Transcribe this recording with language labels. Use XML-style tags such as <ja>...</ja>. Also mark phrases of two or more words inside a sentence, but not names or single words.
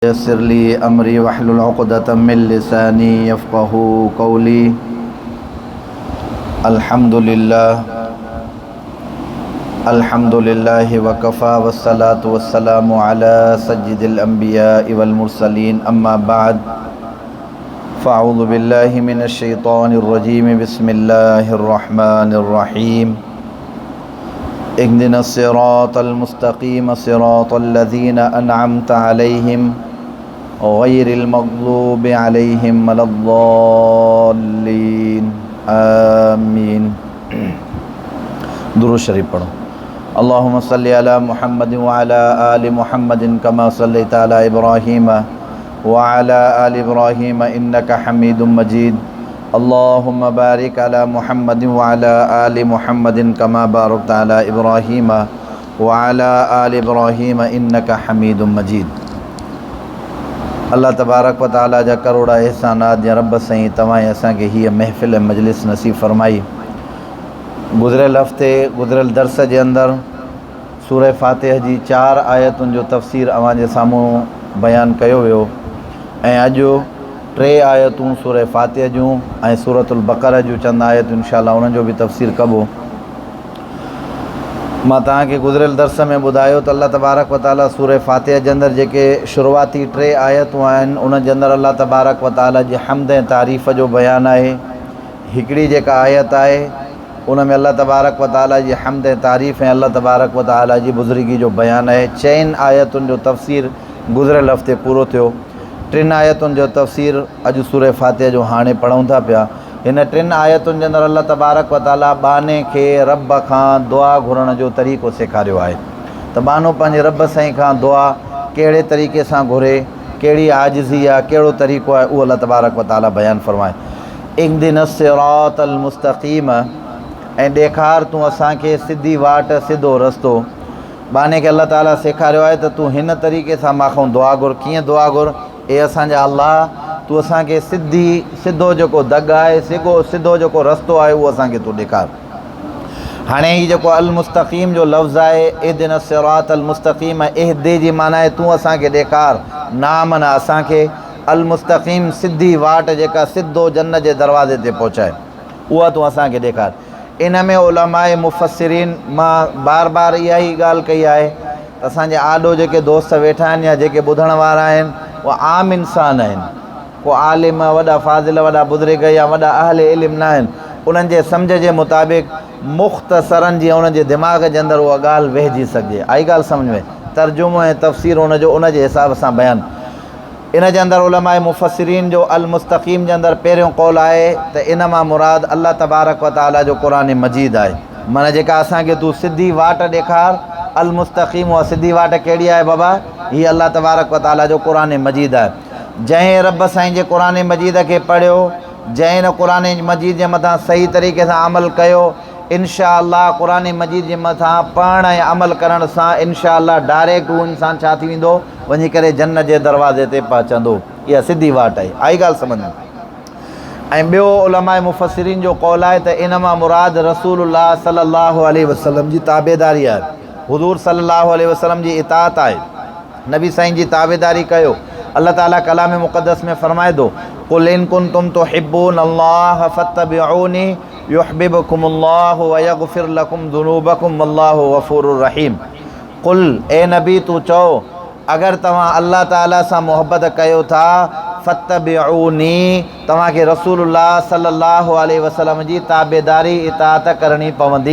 <ar>يسر لي أمري واحلل عقدة من لساني يفقهوا قولي. الحمد لله وكفى والصلاة والسلام على سيد الأنبياء والمرسلين أما بعد فأعوذ بالله من الشيطان الرجيم بسم الله الرحمن الرحيم. اهدنا الصراط المستقيم صراط الذين أنعمت عليهم غير المغضوب عليهم ولا الضالين آمين.</ar> <sd>दुरूद शरीफ पढ़ो।</sd> <ar>اللهم صل على محمد وعلى آل محمد كما صليت على إبراهيم وعلى آل إبراهيم إنك حميد مجيد. اللهم بارك على محمد وعلى آل محمد كما باركت على إبراهيم وعلى آل إبراهيم إنك حميد مجيد.</ar> <sd>अल्लाह तबारक व तआला जा करोड़ा एहसानात या रब साईं तव्हां असांखे हीअ महफ़िल मजलिस नसीब फरमाई। गुज़िरियल हफ़्ते गुज़िरियल दर्स जे अंदरि सूरह फ़ातिहा जी 4 आयतुनि जो तफ़सीर अव्हां जे साम्हूं बयानु कयो वियो ऐं अॼु 3 आयतूं सूरह फ़ातिहा जूं ऐं सूरतुल बक़रा जूं चंद आयतूं इंशाअल्लाह उन्हनि जो बि तफ़सीर कबो। मां तव्हांखे गुज़िरियल दर्स में ॿुधायो त अल्लाह तबारक व तआला सूरह फ़ातिहा जे अंदरि जेके शुरूआती 3 आयतूं आहिनि उन जे अंदरि अल्लाह तबारक व तआला जी हम्द ऐं तारीफ़ जो बयानु आहे। हिकिड़ी जेका आयत आहे उन में अल्लाह तबारक व तआला जी हम्द ऐं तारीफ़ ऐं अल्लाह तबारक व तआला जी बुज़ुर्गी जो बयानु आहे। 4 आयतुनि जो तफ़सीर गुज़िरियल हफ़्ते पूरो थियो। 3 आयतुनि जो तफ़सीर अॼु सूरह फ़ातिहा जो हाणे पढ़ूं था पिया। हिन 3 आयतुनि जे अंदरि अल्लाह तबारक व तआला बाने खे रब खां दुआ घुरण जो तरीक़ो सेखारियो आहे त बानो पंहिंजे रब साईं खां दुआ कहिड़े तरीक़े सां घुरे, कहिड़ी आजिज़ी आहे, कहिड़ो तरीक़ो आहे, उहो अल्लाह तबारक व तआला बयानु फ़रमाए।</sd> <ar>اهدنا الصراط المستقيم</ar> <sd>ऐं ॾेखार तूं असांखे सिधी वाट सिधो रस्तो। बाने खे अल्लाह ताला सेखारियो आहे त तूं हिन तरीक़े सां मां दुआ घुर। कीअं दुआ घुर? ए असांजा अल्लाह तूं असांखे सिधो जेको दग आहे, सिधो जेको रस्तो आहे उहो असांखे तूं ॾेखार। हाणे ही जेको</sd> <ar>المستقيم</ar> <sd>जो लफ़्ज़ आहे,</sd> <ar>اهدنا الصراط المستقيم,</ar> <sd>इहदे जी माना आहे तूं असांखे ॾेखार, ना माना असांखे,</sd> <ar>المستقيم</ar> <sd>सिधी वाट जेका सिधो जन्नत जे दरवाज़े ते पहुचाए उहा तूं असांखे ॾेखार। इन में उलमाए मुफ़स्सिरीन मां बार बार इहा ई ॻाल्हि कई आहे त असांजे आॾो जेके दोस्त वेठा आहिनि या जेके ॿुधण वारा आहिनि उहे आम इंसान आहिनि। को आलिम, वॾा फ़ाज़िल, वॾा बुज़ुर्ग या वॾा अहले इल्म न आहिनि। उन्हनि जे सम्झ जे मुताबिक़ मुख़्तसरन जीअं उनजे दिमाग़ जे अंदरि उहा ॻाल्हि वेहिजी सघे। आई ॻाल्हि सम्झ में? तर्जुमो ऐं तफ़सीर उनजो उनजे हिसाब सां बयानु। इन जे अंदरि उलमाए मुफ़स्सिरीन जो</sd> <ar>المستقيم</ar> <sd>जे अंदरि पहिरियों क़ौल आहे त इन मां मुराद अल्लाह तबारक व तआला जो क़ुरान मजीद आहे। माना जेका असांखे तूं सिधी वाट ॾेखार,</sd> <ar>المستقيم,</ar> <sd>उहा सिधी वाट कहिड़ी आहे बाबा? हीअ अल्लाह तबारक व तआला जो क़ुरान मजीद आहे। जंहिं रब साईं जे क़ुरान मजीद खे पढ़ियो, जंहिं इन क़ुरान मजीद जे मथां सही तरीक़े सां अमल कयो,</sd> <ar>إن شاء الله</ar> <sd>क़ुरान मजीद जे मथां पढ़ण ऐं अमल करण सां</sd> <ar>إن شاء الله</ar> <sd>डायरेक्ट उहो इंसानु छा थी वेंदो? वञी करे जन्नत जे दरवाज़े ते पहुचंदो। इहा सिधी वाट आहे। आई ॻाल्हि सम्झ में? ऐं ॿियो उलमाए मुफ़स्सिरीन जो क़ौल आहे त इन मां मुराद रसूलुल्लाह</sd> <ar>صلى الله عليه وسلم</ar> <sd>जी ताबेदारी आहे। हुज़ूर</sd> <ar>صلى الله عليه وسلم</ar> <sd>जी इताअत आहे। नबी साईं जी ताबेदारी कयो। अल्लाह ताला कलाम मुक़द्दस में फ़रमाए थो,</sd> <ar>قل إن كنتم تحبون الله فاتبعوني يحببكم الله ويغفر لكم ذنوبكم والله غفور رحيم. क़ुल,</ar> <sd>ए नबी तूं चओ, अगरि तव्हां अल्लाह ताला सां मुहबत कयो था, फत्तबिऊनी, तव्हांखे रसूलुल्लाह</sd> <ar>صلى الله عليه وسلم</ar> <sd>जी ताबेदारी इताअत करणी पवंदी।</sd>